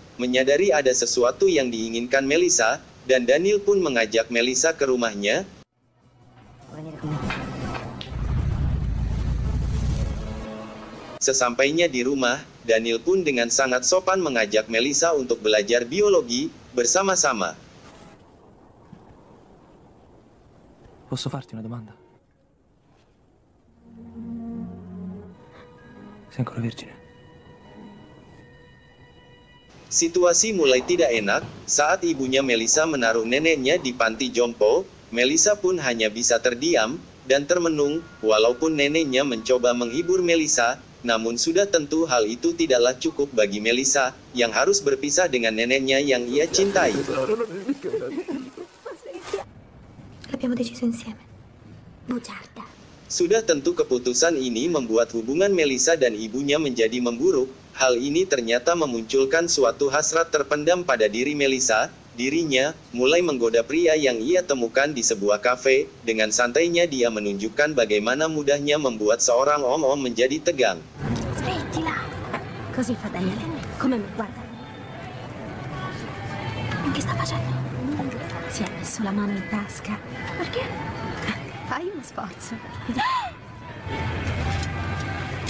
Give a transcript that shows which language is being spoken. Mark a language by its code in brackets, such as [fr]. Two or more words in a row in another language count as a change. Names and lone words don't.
[id] Menyadari ada sesuatu yang diinginkan Melissa, dan Daniel pun mengajak Melissa ke rumahnya. Sesampainya di rumah, Daniel pun dengan sangat sopan mengajak Melissa untuk belajar biologi bersama-sama. [it] Posso farti una domanda? Sei ancora vergine? [id] Situasi mulai tidak enak, saat ibunya Melissa menaruh neneknya di panti jompo. Melissa pun hanya bisa terdiam, dan termenung, walaupun neneknya mencoba menghibur Melissa, namun sudah tentu hal itu tidaklah cukup bagi Melissa, yang harus berpisah dengan neneknya yang ia cintai. [it] L'abbiamo deciso insieme. Bugiarda. [id] Sudah tentu keputusan ini membuat hubungan Melissa dan ibunya menjadi memburuk. Hal ini ternyata memunculkan suatu hasrat terpendam pada diri Melissa. Dirinya mulai menggoda pria yang ia temukan di sebuah kafe. Dengan santainya dia menunjukkan bagaimana mudahnya membuat seorang om-om menjadi tegang. [it] Smettila. Così fa Daniele. Come me, guarda. Che sta facendo? Si è messo la mano in tasca. Perché? Fai uno sforzo.